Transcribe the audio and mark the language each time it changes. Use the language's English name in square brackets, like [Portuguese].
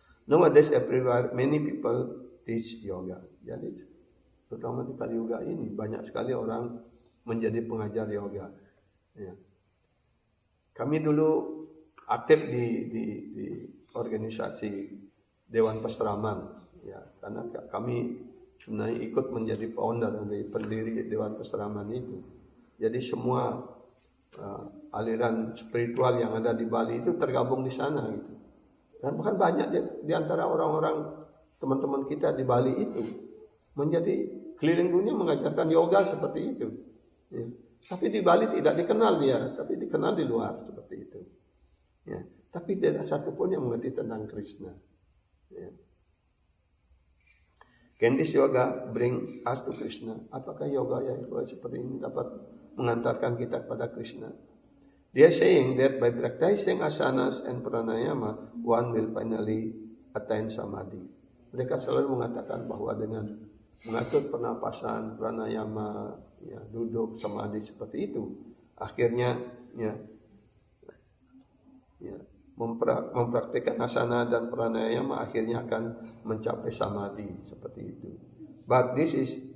[English] Nowadays everywhere many people teach yoga. [Indonesian] Jadi terutama di Kali Yuga ini banyak sekali orang menjadi pengajar yoga. Ya. Kami dulu aktif di organisasi Dewan Peseraman, ya, karena kami sebenarnya ikut menjadi founder dari pendiri Dewan Peseraman itu. Jadi semua aliran spiritual yang ada di Bali itu tergabung di sana gitu. Dan bahkan banyak di antara orang-orang teman-teman kita di Bali itu menjadi keliling dunia mengajarkan yoga seperti itu. Ya. Tapi di Bali tidak dikenal dia, tapi dikenal di luar seperti itu. Ya. Tapi tidak satu pun yang mengerti tentang Krishna. Ya. [English] Can this yoga bring us to Krishna? [Indonesian] Apakah yoga yang seperti ini dapat mengantarkan kita kepada Krishna? [English] They are saying that by practicing asanas and pranayama, one will finally attain samadhi. [Indonesian] Mereka selalu mengatakan bahwa dengan mengatur pernapasan, pranayama, ya, duduk, samadhi seperti itu, akhirnya ya mempraktikkan asana dan pranayama akhirnya akan mencapai samadhi seperti itu. [English] But this is